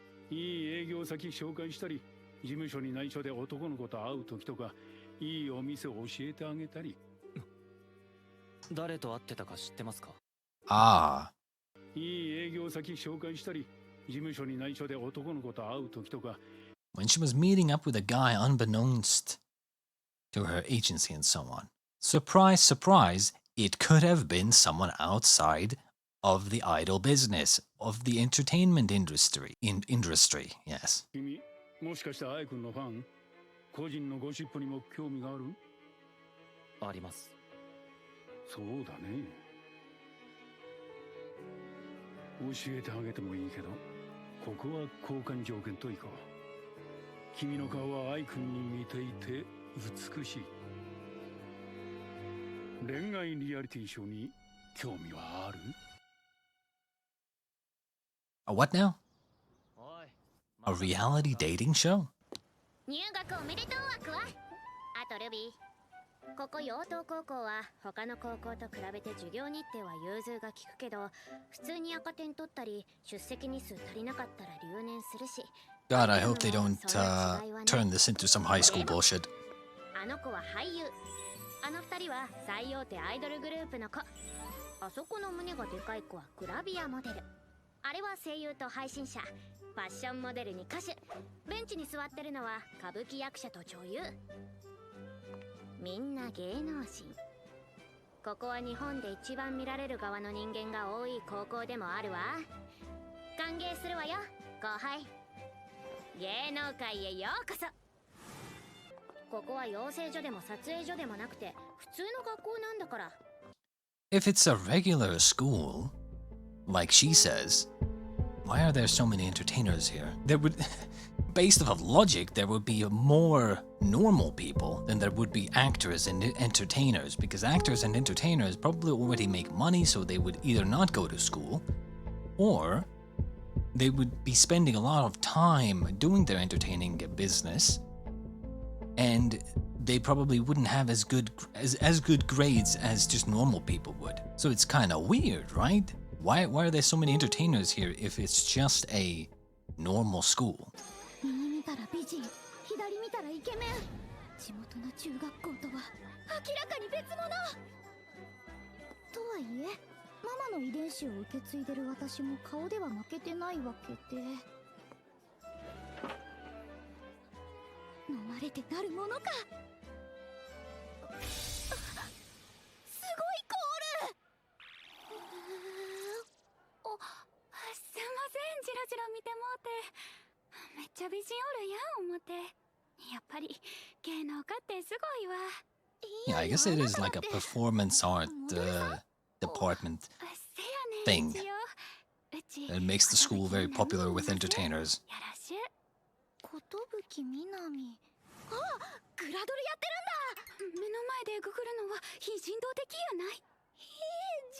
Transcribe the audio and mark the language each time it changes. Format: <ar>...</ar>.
<ja>いい営業先紹介したり、事務所に内緒で男の子と会う時とか、いいお店を教えてあげたり。誰と会ってたか知ってますか。 Ah. いい営業先紹介したり、事務所に内緒で男の子と会う時とか。</ja> <en>When she was meeting up with a guy unbeknownst to her agency and so on. Surprise, surprise, it could have been someone outside of the idol business, of the entertainment industry. Industry, yes.</en> <ja>君、もしかして愛くんのファン？個人のゴシップにも興味がある？あります。そうだね。教えてあげてもいいけど、ここは交換条件といこう。君の顔は愛くんに似ていて美しい。恋愛リアリティショーに興味はある？</ja> <en>A what now? A reality dating show?</en> <ja>入学おめでとうアクア。あとルビー、ここ養東高校は他の高校と比べて授業日程は融通が利くけど、普通に赤点取ったり出席日数足りなかったら留年するし。</ja> <en>God, I hope they don't turn this into some high school bullshit.</en> <ja>あの子は俳優、あの二人は最大手アイドルグループの子。あそこの胸がでかい子はグラビアモデル、あれは声優と配信者、ファッションモデルに歌手、ベンチに座ってるのは歌舞伎役者と女優。みんな芸能人。ここは日本で一番見られる側の人間が多い高校でもあるわ。歓迎するわよ後輩。芸能界へようこそ。ここは養成所でも撮影所でもなくて普通の学校なんだから。</ja> <en>If it's a regular school, like she says, why are there so many entertainers here? There would, based off of logic, there would be more normal people than there would be actors and entertainers, because actors and entertainers probably already make money, so they would either not go to school, or they would be spending a lot of time doing their entertaining business, and they probably wouldn't have as good grades as just normal people would. So it's kind of weird, right? Why are there so many entertainers here if it's just a normal school?</en> <ja>右見たら美人、左見たらイケメン。地元の中学校とは明らかに別物。とはいえ、ママの遺伝子を受け継いでる私も顔では負けてないわけで。飲まれてなるものか。すごいコール。お、すいません、じろじろ見てもうて。めっちゃ美人おるやん思って。やっぱり芸能家ってすごいわ。</ja> <en>Yeah, I guess it is like a performance art department thing that makes the school very popular with entertainers.</en> <ja>ことぶきみなみ。あ、グラドルやってるんだ。目の前でググるのは非人道的やない。じゃん、やめて。</ja>